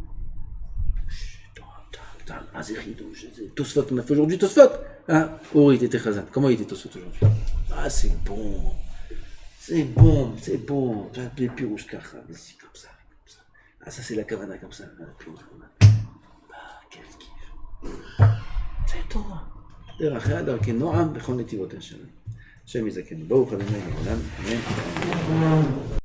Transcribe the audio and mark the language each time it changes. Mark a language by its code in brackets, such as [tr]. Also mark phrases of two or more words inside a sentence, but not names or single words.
[fr] Tosfot, on a fait aujourd'hui Tosfot. Ori, t'étais chazan. Comment il était Tosfot aujourd'hui? C'est bon. C'est bon. Les [he] פירושים כך, [fr] ici, comme ça. Ça c'est la kavana, comme ça. Quel kiff. C'est Torah. [he] דרך דרכי נועם בכל נתיבות השם. השם יזכנו. ברוך ה' לעולם. אמן.